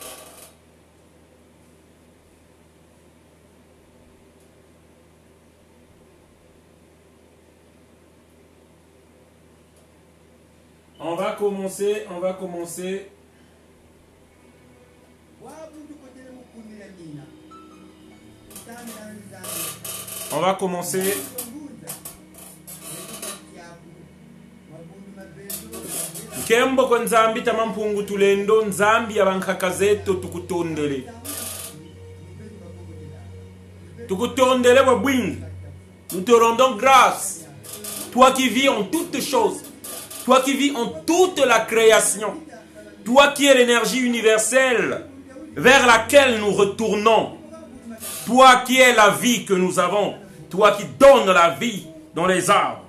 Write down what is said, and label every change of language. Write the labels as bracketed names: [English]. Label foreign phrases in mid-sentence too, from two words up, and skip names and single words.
[French] On va commencer. On va commencer. [Kongo] Kembo kwa nzambi tamampungu tulendo nzambi abankakazeto tukutondele. Tukutondele wa bwing. [French] Nous te rendons grâce. Toi qui vis en toutes choses. Toi qui vis en toute la création. Toi qui es l'énergie universelle vers laquelle nous retournons. Toi qui es la vie que nous avons. Toi qui donnes la vie dans les arbres.